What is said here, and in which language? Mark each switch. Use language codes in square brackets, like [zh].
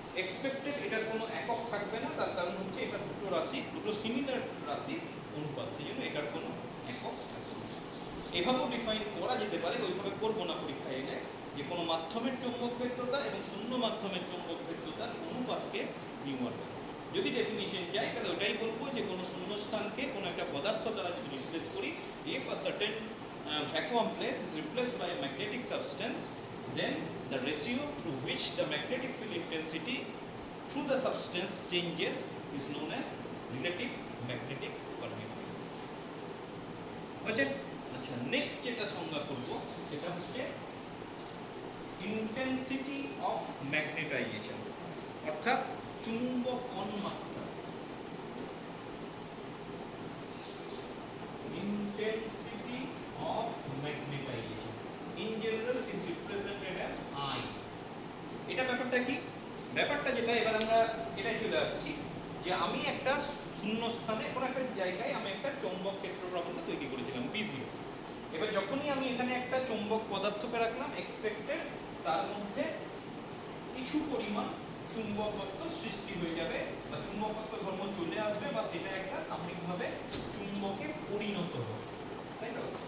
[bn] Expected এটার কোনো একক থাকবে না, তার কারণ হচ্ছে এটা দুটো রাশি, দুটো সিমিলার রাশি অনুপাত, সেই জন্য এটার কোনো একক থাকবে না। এভাবেও ডিফাইন করা যেতে পারে, ওইভাবে করবো না পরীক্ষায় এলে, যে কোনো মাধ্যমের চৌম্বক ভেদ্যতা এবং শূন্য মাধ্যমের চৌম্বক ভেদ্যতার অনুপাতকে নিউমার বলে। যদি ডেফিনিশন চাই তাহলে ওটাই বলবো যে কোনো শূন্যস্থানকে কোনো একটা পদার্থ দ্বারা যদি রিপ্লেস করি, [en] if a certain vacuum place is replaced by a magnetic substance, then the ratio through which the magnetic field intensity through the substance changes is known as relative magnetic permeability. [bn] বুঝছেন? আচ্ছা, next যেটা সংজ্ঞা করব সেটা হচ্ছে intensity of magnetization, অর্থাৎ চুম্বকন মাত্রা। [en] Intensity of magnetization in general is represented as I. [bn] এটা ব্যাপারটা কি? ব্যাপারটা যেটা, এবার আমরা এটাই চলে আসছি যে আমি একটা শূন্য স্থানে কোনো একটা জায়গায় আমি একটা চৌম্বক ক্ষেত্র প্রাবল্য তৈরি করেছিলাম B0। এবার যখনই আমি এখানে একটা চৌম্বক পদার্থকে রাখলাম, এক্সপেক্টেড তার মধ্যে কিছু পরিমাণ চুম্বকত্ব সৃষ্টি হয়ে যাবে বা চুম্বকত্ব ধর্ম চলে আসবে, বা সেটা একটা সাময়িকভাবে চুম্বকে পরিণত হবে, তাই তো?